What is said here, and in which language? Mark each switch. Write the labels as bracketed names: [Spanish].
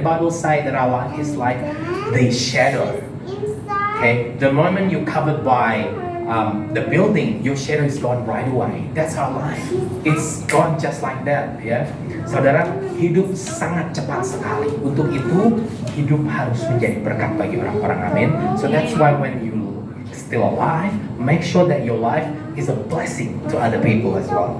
[English] The Bible say that our life is like the shadow. Okay, the moment you covered by the building, your shadow is gone right away. That's our life. It's gone just like that. [Indonesian] Ya, saudara, hidup sangat cepat sekali. Untuk itu, hidup harus menjadi berkat bagi orang-orang. Amin. [English] So that's why when you still alive, make sure that your life is a blessing to other people as well.